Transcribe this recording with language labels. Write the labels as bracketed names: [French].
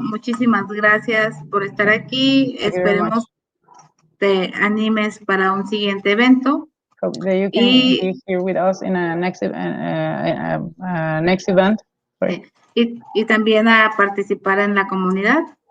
[Spanish] Muchísimas gracias por estar aquí. Esperemos te animes para un siguiente evento. [English] Hope that you can be here with us in a next event. [Spanish] Y también a participar en la comunidad.